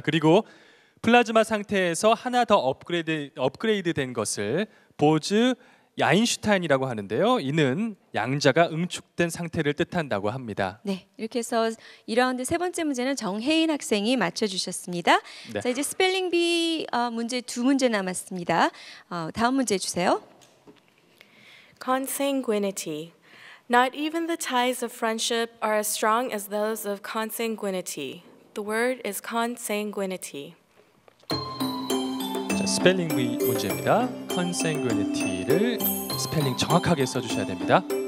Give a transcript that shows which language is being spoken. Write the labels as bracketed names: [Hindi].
[Korean] 그리고 플라즈마 상태에서 하나 더 업그레이드된 것을 보즈 야인슈타인이라고 하는데요. 이는 양자가 응축된 상태를 뜻한다고 합니다. 네, 이렇게 해서 2라운드 세 번째 문제는 정혜인 학생이 맞춰주셨습니다. 네. 자, 이제 스펠링 비 문제 2문제 남았습니다. 다음 문제 주세요. [English] Consanguinity. Not even the ties of friendship are as strong as those of consanguinity. The word is consanguinity. [Korean] 자, 스펠링 비 문제입니다. consanguinity를 스펠링 정확하게 써주셔야 됩니다.